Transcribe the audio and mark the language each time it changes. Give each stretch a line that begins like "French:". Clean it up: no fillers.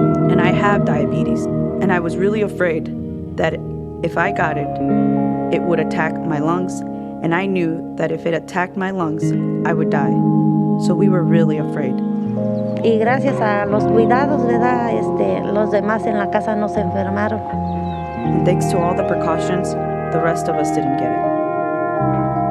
English: And I have diabetes, and I was really afraid that if I got it, it would attack my lungs, and I knew that if it attacked my lungs, I would die. So we were really afraid.
Spanish: Y gracias a los cuidados, ¿verdad? Los demás en la casa no se enfermaron.
English: And thanks to all the precautions, the rest of us didn't get it.